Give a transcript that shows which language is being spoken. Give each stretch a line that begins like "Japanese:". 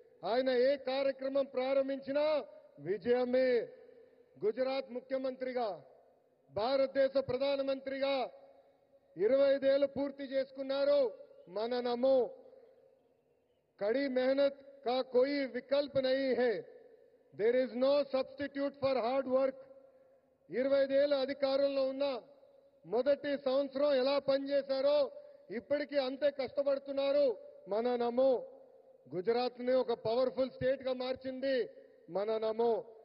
Telugu: ఆయన ఏ కార్యక్రమం ప్రారంభించినా విజయమే. గుజరాత్ ముఖ్యమంత్రిగా, భారతదేశ ప్రధానమంత్రిగా 25 ఏళ్లు పూర్తి చేసుకున్నారు మన నమో.
Hindi: कड़ी मेहनत का कोई विकल्प नहीं है.
English: There is no substitute for hard work.
Telugu: 25 ఏళ్ళ అధికారంలో ఉన్న మొదటి సంవత్సరం ఎలా పనిచేశారో ఇప్పటికీ అంతే కష్టపడుతున్నారు. మన నమో గుజరాత్ ని ఒక పవర్ఫుల్ స్టేట్ గా మార్చింది మన నమో.